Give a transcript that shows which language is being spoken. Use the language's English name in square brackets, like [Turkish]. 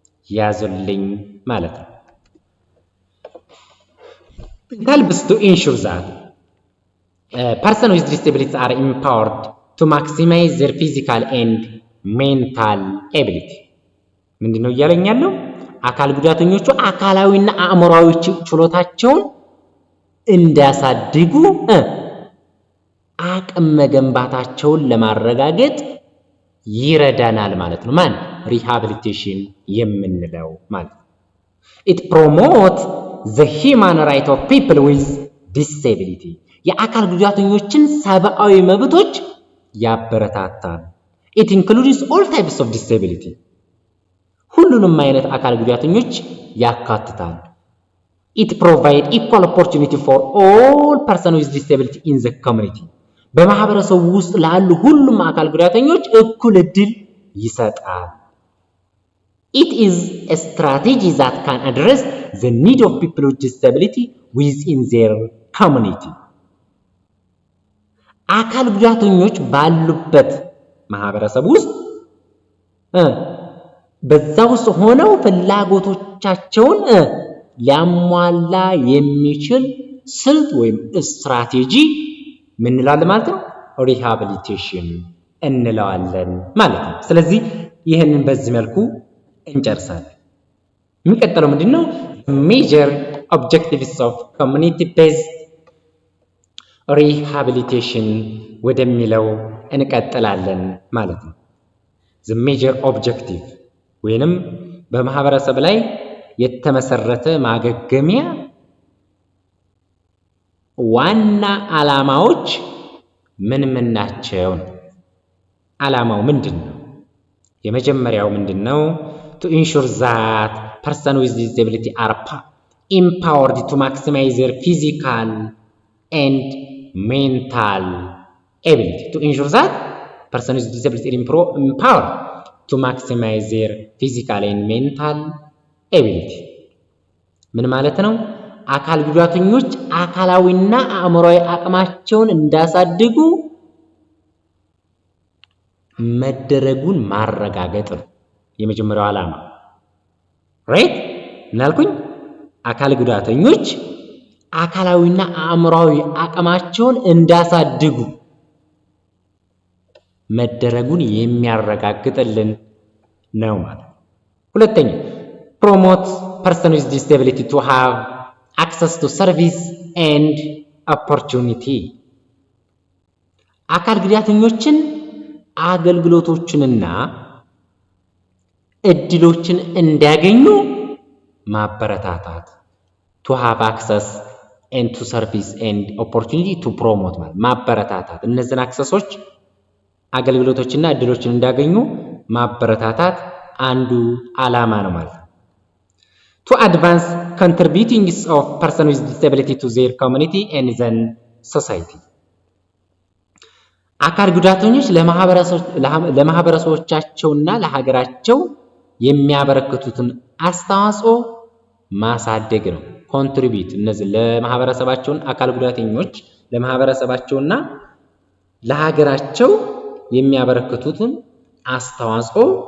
[Amharic] ያዙልኝ ማለት ነው። [English] It helps to ensure that persons with disabilities are empowered to maximize their physical and mental ability. [Amharic] ምንድነው እያለኝ ያለው? አካል ጉዳተኞቹ አካላዊና አእምሮአዊ ችሎታቸውን እንዲያሳድጉ አቅም መገንባታቸውን ለማረጋገጥ ይረዳናል ማለት ነው። ማን? ሪሃቢሊቴሽን የምንለው ማለት ነው። [English] It promotes the human right of people with disability. [Amharic] የአካል ጉዳተኞችን ሰብአዊ መብቶች ያበረታታል። [English] It includes all types of disability. [Amharic] ሁሉንም አይነት አካል ጉዳተኞች ያካትታል። [English] It provides equal opportunity for all persons with disability in the community. [Amharic] በማህበረሰቡ ውስጥ ላሉ ሁሉም አካል ጉዳተኞች እኩል እድል ይሰጣል። [English] It is a strategy that can address the need of people with disability within their community. [Amharic] አካል ጉዳተኞች ባሉበት ማህበረሰብ ውስጥ በዛ ውስጥ ሆነው ፍላጎቶቻቸውን ሊያሟላ የሚችል ስልት ወይም ስትራቴጂ ምን እንላለን ማለት ነው? ሪሃቢሊቴሽን እንለዋለን ማለት ነው። ስለዚህ ይሄንን በዚህ መልኩ እንጨርሳለን። የሚቀጥለው ምንድነው? [English] ሜጀር ኦብጀክቲቭስ ኦፍ ኮሚኒቲ ቤዝድ ሪሃቢሊቴሽን [Amharic] ወደሚለው እንቀጥላለን ማለት ነው። [English] the major objective [Amharic] ወይንም በማህበረሰብ ላይ የተመሰረተ ማገገሚያ ዋና ዓላማዎች ምን ናቸው? ዓላማው ምንድነው? የመጀመሪያው ምንድነው? [English] to ensure that persons with disability are empowered to maximize their physical and mental ability. To ensure that persons with disability are empowered to maximize their physical and mental ability. [Amharic] ምን ማለት ነው? አካል ጉዳተኞች አካላዊና አእምሮአዊ አቅማቸውን እንዳሳድጉ መደረጉን ማረጋገጥ ነው የመጀመሪያው ዓላማ። ራይት እናልኩኝ አካል ጉዳተኞች አካላዊና አእምሮአዊ አቅማቸውን እንዳሳድጉ መደረጉን የሚያረጋግጥልን ነው ማለት። ሁለተኛ [English] promote persons with disability to have access to service and opportunity. [Amharic] አካል ጉዳተኞችን አገልግሎቶችንና እድሎችን እንዲያገኙ ማበረታታት [English] to have access and to service and opportunity to promote [Amharic] ማለት ማበረታታት እነዚህን አክሰሶች አገልግሎቶችና እድሎችን እንዲያገኙ ማበረታታት አንዱ ዓላማ ነው ማለት ነው። [English] to advance contributing of persons with disability to their community and then society. [Amharic] አካል ጉዳተኞች ለማህበረሰቦቻቸውና ለሀገራቸው የሚያበረክቱትን አስተዋጽኦ ማሳደግ ነው። ኮንትሪቢዩት እነዚህ ለማህበረሰባቸውን አካል ጉዳተኞች ለማህበረሰባቸውና ለሀገራቸው የሚያበረክቱትን አስተዋጽኦ